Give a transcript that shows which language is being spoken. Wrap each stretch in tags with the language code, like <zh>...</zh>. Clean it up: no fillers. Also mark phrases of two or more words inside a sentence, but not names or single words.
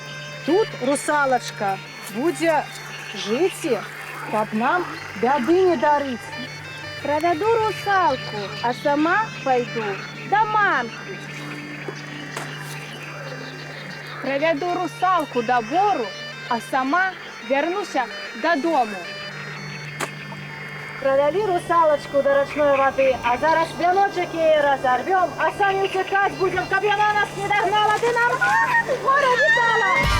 <uk>Тут русалочка буде жити,</uk> <be>каб нам бяды не дарить.</be> <ru>Проведу русалку, а сама пойду до мамки.</ru> <uk>Проведу русалку до бору, а сама вернуся додому. Провели русалочку до рачної води, а зараз віночок її розорвем, а самі утекать будем, каб вона нас не догнала, ти нам горе вітала.</uk>